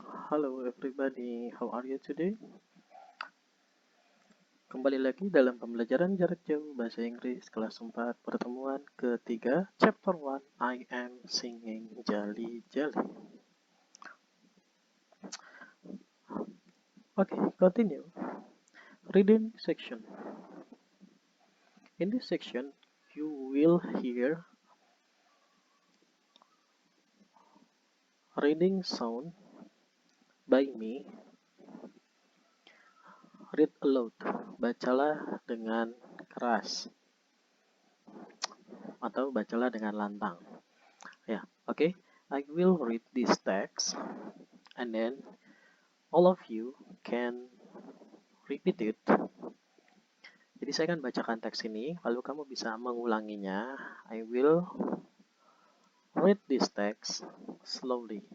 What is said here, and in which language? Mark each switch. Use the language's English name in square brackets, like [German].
[English] Hello everybody, how are you today? [Indonesian] Kembali lagi dalam pembelajaran jarak jauh bahasa Inggris kelas 4 pertemuan ketiga chapter 1 I am singing Jali Jali. [English] Okay, continue. Reading section. In this section, you will hear reading sound by me. Read aloud. [Indonesian] Bacalah dengan keras atau bacalah dengan lantang. Ya, okay. [English] I will read this text and then all of you can repeat it. [Indonesian] Jadi saya akan bacakan teks ini, lalu kamu bisa mengulanginya. [English] I will read this text slowly.